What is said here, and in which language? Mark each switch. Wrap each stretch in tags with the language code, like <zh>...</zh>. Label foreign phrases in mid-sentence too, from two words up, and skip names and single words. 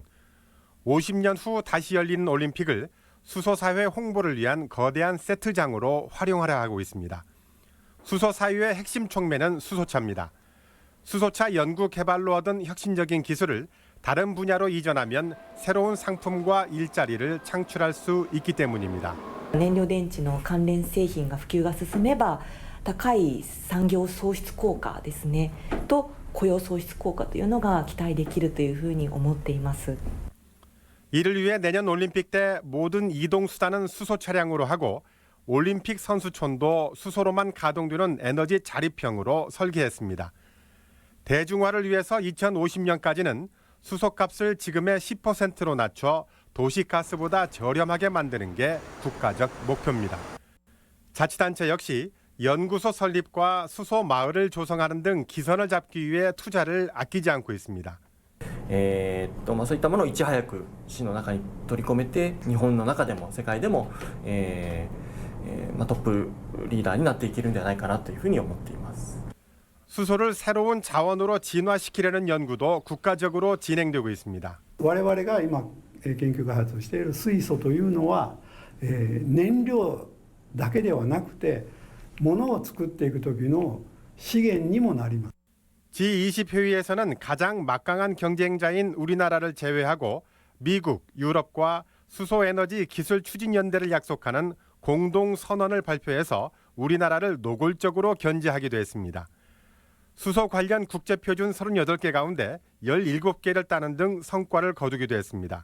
<ko>50년 후 다시 열리는 올림픽을 수소사회 홍보를 위한 거대한 세트장으로 활용하려 하고 있습니다. 수소사회의 핵심 촉매는 수소차입니다. 수소차 연구 개발로 얻은 혁신적인 기술을 다른 분야로 이전하면 새로운 상품과 일자리를 창출할 수 있기 때문입니다.</ko> <ja>燃料電池の関連製品が普及が進めば高い産業創出効果ですねと雇用創出効果というのが期待できるというふうに思っています.</ja> <ko>이를 위해 내년 올림픽 때 모든 이동 수단은 수소 차량으로 하고 올림픽 선수촌도 수소로만 가동되는 에너지 자립형으로 설계했습니다. 대중화를 위해서 2050년까지는 수소값을 지금의 10%로 낮춰 도시가스보다 저렴하게 만드는 게 국가적 목표입니다. 자치단체 역시 연구소 설립과 수소 마을을 조성하는 등 기선을 잡기 위해 투자를 아끼지 않고 있습니다.</ko> <ja>そういったものをいち早く市の中に取り込めて日本の中でも世界でも、トップリーダーになっていけるんではないかなというふうに思っています。</ja> <ko>수소를 새로운 자원으로 진화시키려는 연구도 국가적으로 진행되고 있습니다.</ko> <ja>我々が今研究開発をしている水素というのは、燃料だけではなくて物を作っていく時の資源にもなります。</ja> <ko>G20 회의에서는 가장 막강한 경쟁자인 우리나라를 제외하고 미국, 유럽과 수소에너지 기술추진연대를 약속하는 공동선언을 발표해서 우리나라를 노골적으로 견제하기도 했습니다. 수소 관련 국제표준 38개 가운데 17개를 따는 등 성과를 거두기도 했습니다.</ko>